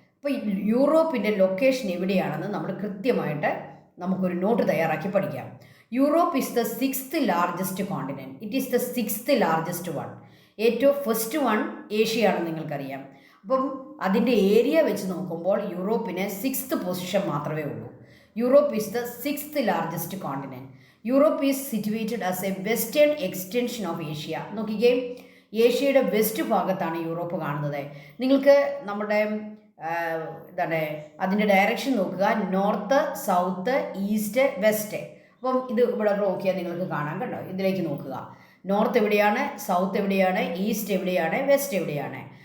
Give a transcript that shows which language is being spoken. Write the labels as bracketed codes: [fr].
[ml] അപ്പോൾ യൂറോപ്പിൻ്റെ ലൊക്കേഷൻ എവിടെയാണെന്ന് നമ്മൾ കൃത്യമായിട്ട് നമുക്കൊരു നോട്ട് തയ്യാറാക്കി പഠിക്കാം. [en] Europe is the 6th largest continent. It is the 6th largest one. [ml] ഏറ്റവും ഫസ്റ്റ് വൺ ഏഷ്യയാണെന്ന് നിങ്ങൾക്കറിയാം. അപ്പം അതിൻ്റെ ഏരിയ വെച്ച് നോക്കുമ്പോൾ യൂറോപ്പിന് 6th പൊസിഷൻ മാത്രമേ ഉള്ളൂ. [en] Europe is the 6th largest continent. Europe is situated as a western extension of Asia. [ml] നോക്കിക്കേ, ഏഷ്യയുടെ west ഭാഗത്താണ് യൂറോപ്പ് കാണുന്നത്. നിങ്ങൾക്ക് നമ്മുടെ എന്താണ് അതിൻ്റെ ഡയറക്ഷൻ നോക്കുക, നോർത്ത്, സൗത്ത്, ഈസ്റ്റ്, വെസ്റ്റ്. അപ്പം ഇത് ഇവിടെ നോക്കിയാൽ നിങ്ങൾക്ക് കാണാൻ കണ്ടോ, ഇതിലേക്ക് നോക്കുക. നോർത്ത് എവിടെയാണ്, സൗത്ത് എവിടെയാണ്, ഈസ്റ്റ് എവിടെയാണ്, വെസ്റ്റ് എവിടെയാണ്?